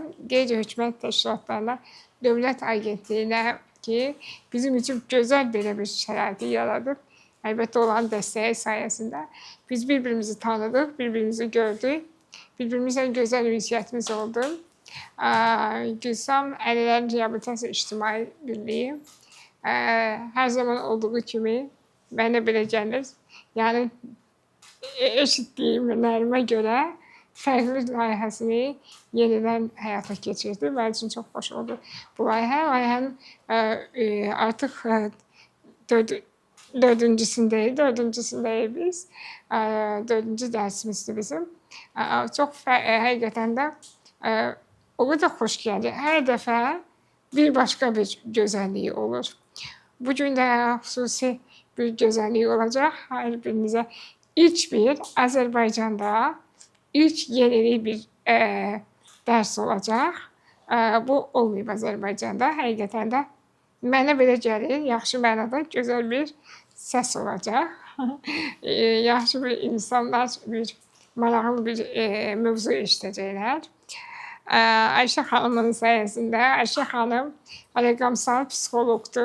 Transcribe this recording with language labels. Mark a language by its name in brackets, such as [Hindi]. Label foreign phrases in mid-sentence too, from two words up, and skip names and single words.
[Turkish] Gece Hükümet Teşkilatlarına, Devlet Agentliğine ki bizim için güzel böyle bir [Azerbaijani] şəraiti yaradıb. [Turkish] Elbette olan desteği sayesinde biz birbirimizi tanıdık, birbirimizi gördük. Birbirimizle güzel ünsiyetimiz oldu. [Azerbaijani] Gülsam Aileler Rehabilitasiya İctimai Birliği her zaman olduğu kimi mənə belə gəlir. Yəni eşitdiyimlərime göre fərqli layihəsini yenidən həyata keçirdi. Mənim üçün çox xoş oldu bu layihə. Layihənin artıq dördüncüsündeyiz biz. Dördüncü dersimizdi bizim. Çok həqiqətən də [Turkish] o kadar [Azerbaijani] xoş gəldi. [Turkish] Hər dəfə bir başka bir güzelliği olur. Bugün de xüsusi bir güzelliği olacak. Her birinize Azerbaycan'da ilk yeni bir ders olacak. [Azerbaijani] Bu olmayıb Azerbaycan'da. Həqiqətən də mənə belə gəlir, yaxşı mənada gözəl bir səs olacaq. Yaxşı bir insanlar, maraqlı bir mövzu eşidəcəklər. [Turkish] Ayşe Hanım'ın sayesinde, [Azerbaijani] Ayşe Hanım rəqəmsal psixologdur.